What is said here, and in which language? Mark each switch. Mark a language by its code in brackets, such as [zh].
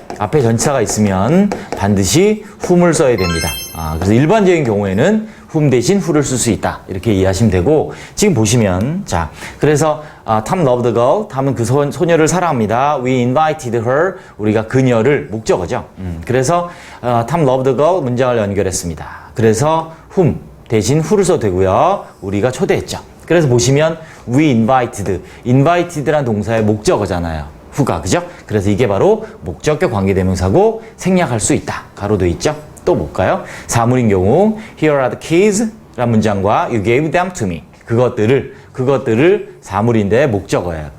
[ko] 앞에 전치사가 있으면 반드시 whom을 써야 됩니다. 그래서 일반적인 경우에는 whom 대신 who를 쓸 수 있다. 이렇게 이해하시면 되고, 지금 보시면, 자, 그래서 [en] Tom loved the girl. [ko] 탐은 그 소녀를 사랑합니다. [en] We invited her. [ko] 우리가 그녀를 목적어죠. 그래서 [en] Tom loved the girl [ko] 문장을 연결했습니다. 그래서 whom 대신 who를 써도 되고요. 우리가 초대했죠. 그래서 보시면 we invited란 동사의 목적어잖아요. who가, 그죠? 그래서 이게 바로 목적격 관계대명사고 생략할 수 있다. 가로도 있죠? 또 볼까요? 사물인 경우 [en] Here are the keys [ko] 라는 문장과 [en] You gave them to me. [ko] 그것들을 사물인데 목적어예요.